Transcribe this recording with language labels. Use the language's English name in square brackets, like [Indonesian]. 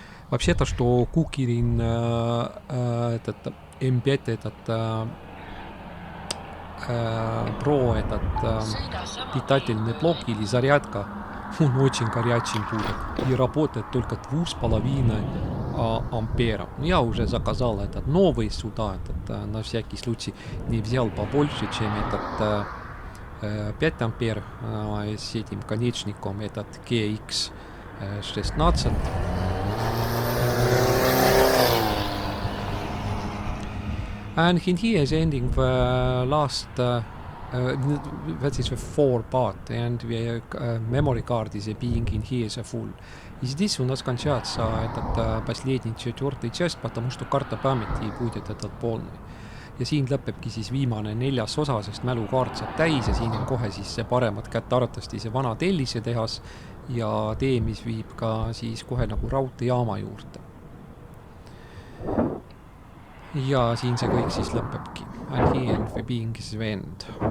[Russian] Вообще-то, что Кукерин этот М5, этот Pro, этот питательный блок или зарядка, он очень горячий будет и работает только 2,5 ампера. Я уже заказал этот новый сюда, этот, на всякий случай не взял побольше, чем этот 5 ампер с этим конечником, этот kesk 16. [English] And here is ending the last that is a 4 part, and the memory card is being in here is a full. [Russian] И здесь у нас кончается этот последний 4 часть, потому что карта памяти будет этот полный. [Estonian] Ja siin lõpebki siis viimane 4. osa, sest mälukaart saab täis ja siin on kohe siis see paremat kätte arvatavasti see vana tellise tehas ja tee, mis viib ka siis kohe nagu raudteejaama juurde. Ja siin see kõik siis lõpebki. [English] And he and the being is vend.